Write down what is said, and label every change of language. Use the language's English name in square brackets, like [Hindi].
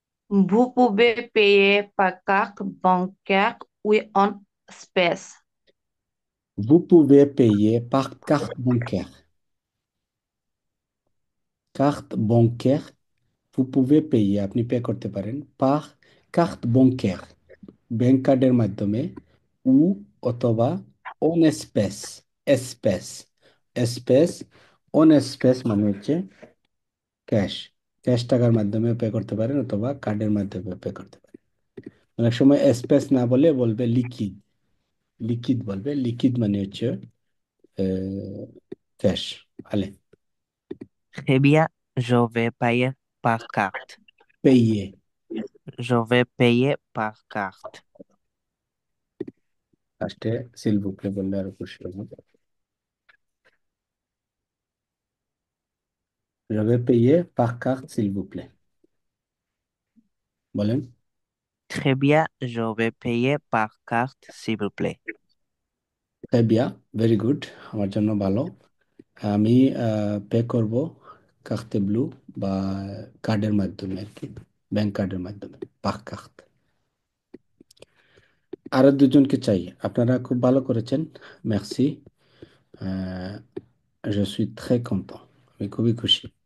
[French] Vous pouvez payer par carte bancaire ou en espèces. Vous pouvez payer par carte bancaire. Carte bancaire, vous pouvez payer, [Bangla] আপনি pay করতে পারেন [French] par carte bancaire, [Bangla] bank কার্ডের মাধ্যমে, ও অথবা on space, space, space, on space মানে হচ্ছে cash, cash টাকার মাধ্যমে পে করতে পারেন অথবা কার্ডের মাধ্যমে পে করতে পারেন। অনেক সময় স্পেস না বলে বলবে লিকুইড, লিকুইড বলবে, লিকুইড মানে হচ্ছে ক্যাশ। [French] আলে Très bien. Je vais payer par carte. payer. Je vais payer par carte. [Bangla] লাস্টে [French] s'il vous plaît [Bangla] বললে আরো খুশি হবো। [French] Je vais payer par carte s'il vous plaît, [Bangla] বলেন। [French] Très bien. Je vais payer par carte, s'il vous plaît. Très bien, [English] very good, [Bangla] আমার জন্য ভালো। আমি পে করব কার্তে ব্লু বা কার্ডের মাধ্যমে আর কি, ব্যাংক কার্ডের মাধ্যমে, পাক কার্ড। আরো দুজনকে চাই, আপনারা খুব ভালো করেছেন, মেরসি। [French] je suis très content, [Bangla] আমি খুবই খুশি।